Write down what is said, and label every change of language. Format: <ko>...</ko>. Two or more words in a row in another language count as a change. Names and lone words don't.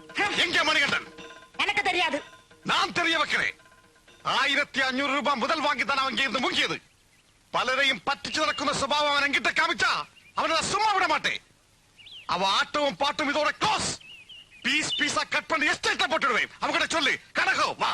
<ta>எங்க மணிகண்டன்? எனக்கு தெரியாது. நான் தெரிய வைக்கிறேன்.</ta> <ml>1500 രൂപ മുതൽ വാങ്ങിത്താണ് അവൻ ഇന്ന് മുങ്ങിയത്. പലരെയും പറ്റിച്ചു നടക്കുന്ന സ്വഭാവം</ml> <ta>அவன் எங்கிட்ட காமிச்சா அவனை சும்மா விட மாட்டே. அவ ஆட்டமும் பாட்டும் இதோட க்ளோஸ். பீஸ் பீஸா கட் பண்ணி எஸ்டேட்ல போட்டுடுவேன். அவங்கிட்ட சொல்லு கணக்கோ வா.</ta>